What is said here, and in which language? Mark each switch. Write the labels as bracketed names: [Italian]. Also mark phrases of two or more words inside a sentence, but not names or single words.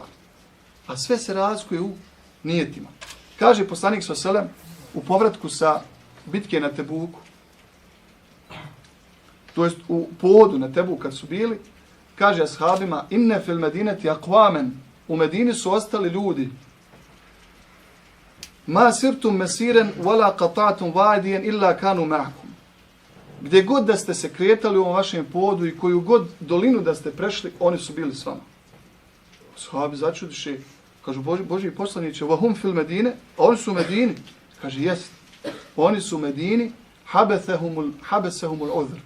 [Bosnian] A sve se razlikuje u nijetima. Kaže poslanik s.a.v. u povratku sa bitke na Tebuku, to jest u povodu na Tebuku kad su bili, kaže ashabima, [Arabic] إن في المدينة أقواما, [Bosnian] u Medini su ostali ljudi, [Arabic] ما سرتم مسيرا ولا قطعتم واديا إلا كانوا معكم. [Bosnian] Gdje god da ste se kretali u ovom vašem povodu i koju god dolinu da ste prešli, oni su bili s vama. Ashabi začudiše, kažu Božji poslaniće, [Arabic] وهم في المدينة, [Bosnian] a oni su u Medini. Kaže, jest, oni su u Medini, [Arabic] حبسهم العذر.